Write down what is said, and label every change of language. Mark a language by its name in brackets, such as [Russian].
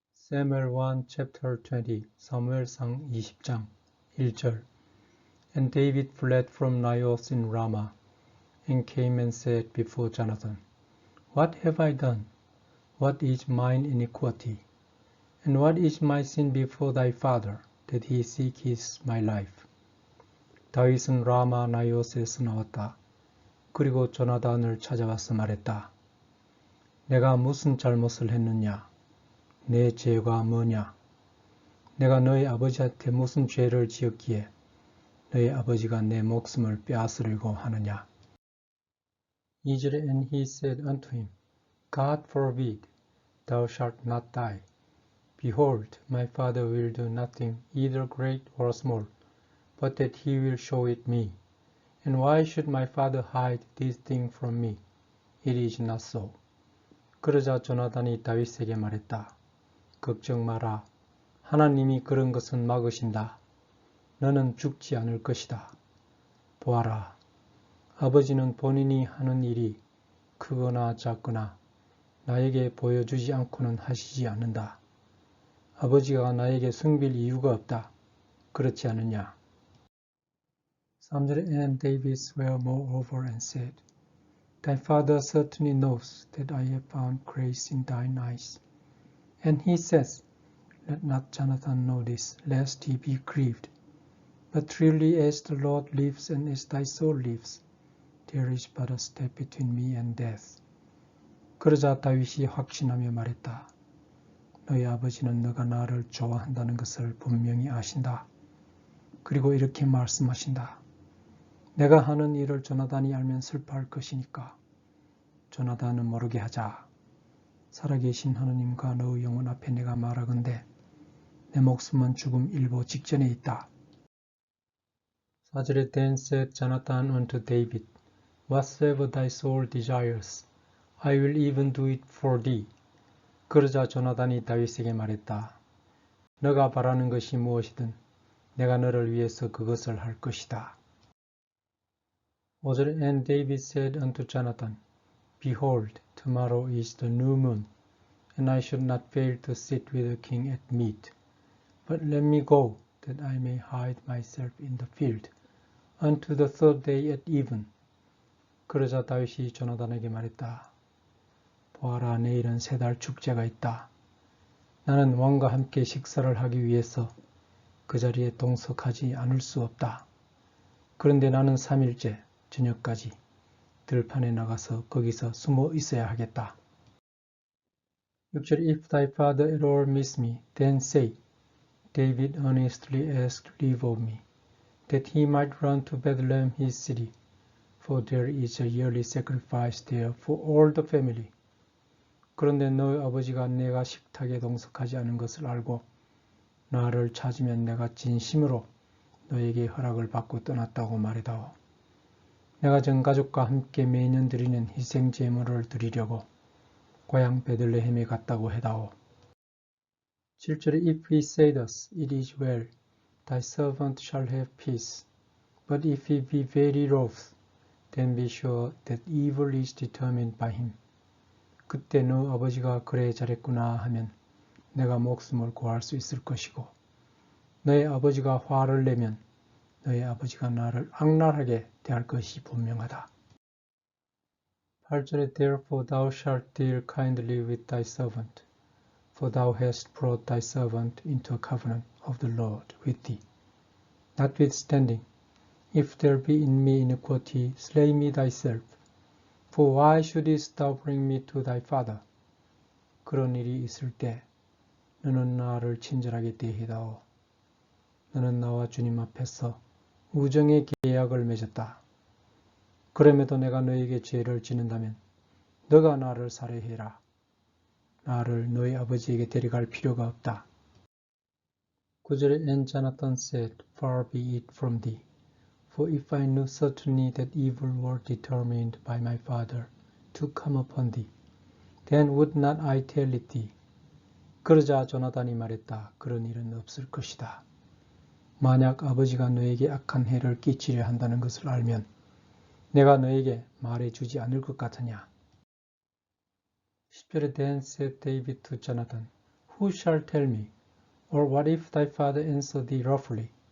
[English] Samuel 1 chapter 20 [Korean] 사무엘상 20장 1절 [English] And David fled from Naioth in Ramah and came and said before Jonathan, What have I done? What is mine iniquity? And what is my sin before thy father, that he seeketh my life? [Korean] 다윗은 라마 나이오스에서 나왔다. 그리고 조나단을 찾아와서 말했다. 내가 무슨 잘못을 했느냐? 내 죄가 뭐냐? 내가 너희 아버지한테 무슨 죄를 지었기에 너희 아버지가 내 목숨을 빼앗으려고 하느냐? 2절에 [English] And he said unto him, God forbid, thou shalt not die. Behold, my father will do nothing, either great or small, but that he will show it me. And why should my father hide this thing from me? It is not so. [Korean] 그러자 조나단이 다윗에게 말했다. 걱정 마라. 하나님이 그런 것은 막으신다. 너는 죽지 않을 것이다. 보아라. 아버지는 본인이 하는 일이 크거나 작거나 나에게 보여주지 않고는 하시지 않는다. 아버지가 나에게 숨길 이유가 없다. 그렇지 않느냐? 3절에 [English] And David swore moreover and said, Thy father certainly knows that I have found grace in thine eyes. And he says, Let not Jonathan know this, lest he be grieved. But truly as the Lord lives and as thy soul lives, there is but a step between me and death. [Korean] 그러자 다윗이 확신하며 말했다. 너희 아버지는 너가 나를 좋아한다는 것을 분명히 아신다. 그리고 이렇게 말씀하신다. 내가 하는 일을 조나단이 알면 슬퍼할 것이니까 조나단은 모르게 하자. 살아계신 하느님과 너의 영혼 앞에 내가 말하건대 내 목숨은 죽음 일보 직전에 있다. 4절에 [English] Then said Jonathan unto David, Whatsoever thy soul desires, I will even do it for thee. [Korean] 그러자 조나단이 다윗에게 말했다. 너가 바라는 것이 무엇이든 내가 너를 위해서 그것을 할 것이다. 5절에 [English] And David said unto Jonathan, Behold, tomorrow is the new moon, and I should not fail to sit with the king at meat. But let me go, that I may hide myself in the field, unto the third day at even. [Korean] 그러자 다윗이 조나단에게 말했다. 보아라, 내일은 세 달 축제가 있다. 나는 왕과 함께 식사를 하기 위해서 그 자리에 동석하지 않을 수 없다. 그런데 나는 3일째 저녁까지 들판에 나가서 거기서 숨어 있어야 하겠다. 6절 [English] If thy father at all miss me, then say, David earnestly asked leave of me, that he might run to Bethlehem his city, for there is a yearly sacrifice there for all the family. [Korean] 그런데 너희 아버지가 내가 식탁에 동석하지 않은 것을 알고 나를 찾으면 내가 진심으로 너에게 허락을 받고 떠났다고 말해다오. 내가 전 가족과 함께 매년 드리는 희생 제물을 드리려고 고향 베들레헴에 갔다고 해다오. 7절에 [English] If he say thus, it is well, thy servant shall have peace. But if he be very wroth, then be sure that evil is determined by him. [Korean] 그때 너 아버지가 그래 잘했구나 하면 내가 목숨을 구할 수 있을 것이고 너의 아버지가 화를 내면 너의 아버지가 나를 악랄하게 대할 것이 분명하다. 8절에 [English] Therefore thou shalt deal kindly with thy servant, for thou hast brought thy servant into a covenant of the Lord with thee. Notwithstanding, if there be in me iniquity, slay me thyself. For why shouldest thou bring me to thy father? [Korean] 그런 일이 있을 때 너는 나를 친절하게 대해다오. 너는 나와 주님 앞에서 우정의 계약을 맺었다. 그럼에도 내가 너에게 죄를 짓는다면 너가 나를 살해해라. 나를 너희 아버지에게 데려갈 필요가 없다. 9절에 [English] And Jonathan said, Far be it from thee. For if I knew certainly that evil were determined by my father to come upon thee, then would not I tell it thee. [Korean] 그러자 조나단이 말했다. 그런 일은 없을 것이다. 만약 아버지가 너에게 악한 해를 끼치려 한다는 것을 알면 내가 너에게 말해주지 않을 것 같으냐. 10절에 [English] Then said David to Jonathan, who shall tell me? Or what if thy father answer thee roughly?